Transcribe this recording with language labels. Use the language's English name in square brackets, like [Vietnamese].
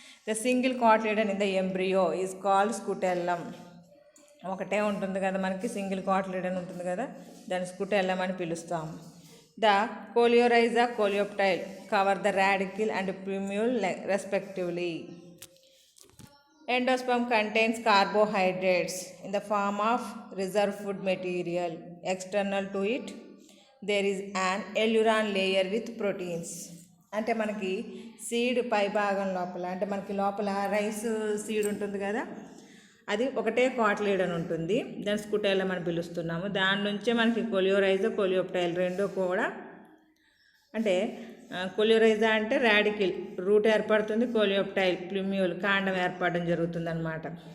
[English] The single cotyledon in the embryo is called scutellum. [Telugu] ఒకటే ఉంటుంది కదా మనకి, సింగిల్ కాట్లేడన్ ఉంటుంది కదా, దాన్ని స్కుటెల్లం అని పిలుస్తాము. [English] The coleorhiza coleoptile cover the radicle and plumule respectively. Endosperm contains carbohydrates in the form of reserve food material. External to it, there is an alluran layer with proteins. [Telugu] అంటే మనకి సీడ్ పై భాగం లోపల, అంటే మనకి లోపల రైస్ సీడ్ ఉంటుంది కదా, అది ఒకటే కాట్లేడన్ ఉంటుంది, దాన్ని స్కుటెల్లం అని పిలుస్తున్నాము. దాని నుంచే మనకి కోలియోరైజా కోలియోప్టైల్ రెండు కూడా, అంటే కోలియోరైజా అంటే రాడికిల్ రూట్ ఏర్పడుతుంది, కోలియోప్టైల్ ప్లూమ్యూల్ కాండం ఏర్పడడం జరుగుతుందన్నమాట.